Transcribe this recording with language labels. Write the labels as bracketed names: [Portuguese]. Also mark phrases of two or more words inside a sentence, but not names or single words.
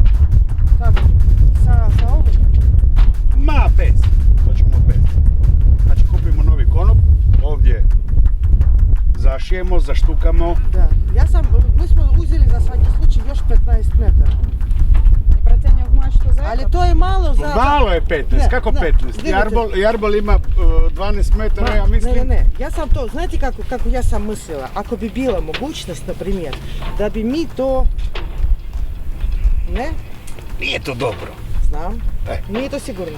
[Croatian] Kako? Sa ovom? Ma bez, to ćemo bez. Znači kupimo novi konop, ovdje zašijemo, zaštukamo. Da, mi smo uzeli za svaki slučaj još 15 metara. [Russian] I протягиваем в мачту за [Croatian] Ali to je malo za... Malo je 15, Ne, kako ne, 15? Jarbol ima 12 metara, ja mislim. Ne. Ja sam to, znate kako ja sam mislila, ako bi bila mogućnost, na primjer, da bi mi to... Ne? Nije to dobro. Znam. Nije to sigurno.